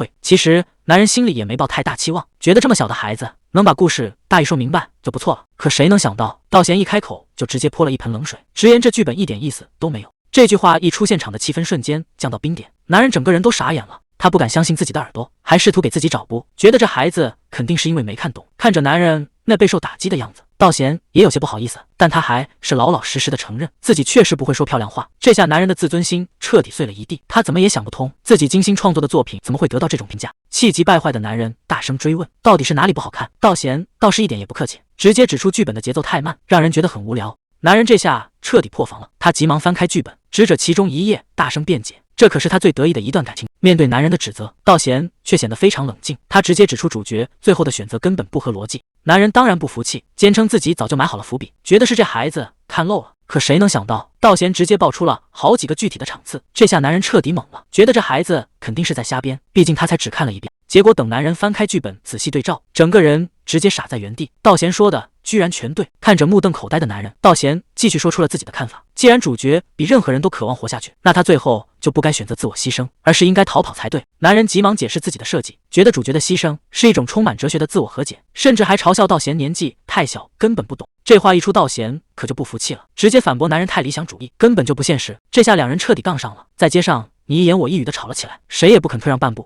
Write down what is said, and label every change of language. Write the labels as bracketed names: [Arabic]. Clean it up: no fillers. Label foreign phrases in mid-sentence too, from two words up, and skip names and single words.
[Chinese] 其實男人心裡也沒抱太大期望，覺得這麼小的孩子能把故事大意說明白就不錯了。可誰能想到，道賢一開口就直接潑了一盆冷水，直言這劇本一點意思都沒有。這句話一出現，場的氣氛瞬間降到冰點，男人整個人都傻眼了。他不敢相信自己的耳朵，還試圖給自己找補，覺得這孩子肯定是因為沒看懂。看着男人那備受打擊的樣子，道賢也有些不好意思，但他還是老老實實的承認自己確實不會說漂亮話。這下男人的自尊心徹底碎了一地，他怎麼也想不通，自己精心創作的作品怎麼會得到這種評價。氣急敗壞的男人大聲追問，到底是哪裡不好看？道賢倒是一點也不客氣，直接指出劇本的節奏太慢，讓人覺得很無聊。男人這下徹底破防了，他急忙翻開劇本，指着其中一頁大聲辯解，這可是他最得意的一段感情。面對男人的指責，道賢卻顯得非常冷靜，他直接指出主角最後的選擇根本不合邏輯。男人當然不服氣，堅稱自己早就埋好了伏筆，覺得是這孩子看漏了。可誰能想到，道賢直接爆出了好幾個具體的場次，這下男人徹底懵了，覺得這孩子肯定是在瞎編，畢竟他才只看了一遍。結果等男人翻開劇本仔細對照，整個人直接傻在原地。道賢說的居然全对。看着目瞪口呆的男人，道贤继續说出了自己的看法。既然主角比任何人都渴望活下去，那他最後就不该選擇自我犧牲，而是应該逃跑才对。男人急忙解釋自己的設計，覺得主角的犧牲是一種充滿哲學的自我和解，甚至還嘲笑道賢年紀太小，根本不懂。這話一出，道賢可就不服氣了，直接反駁男人太理想主義，根本就不現實。這下兩人徹底槓上了，在街上你一言我一語的吵了起來，誰也不肯退讓半步。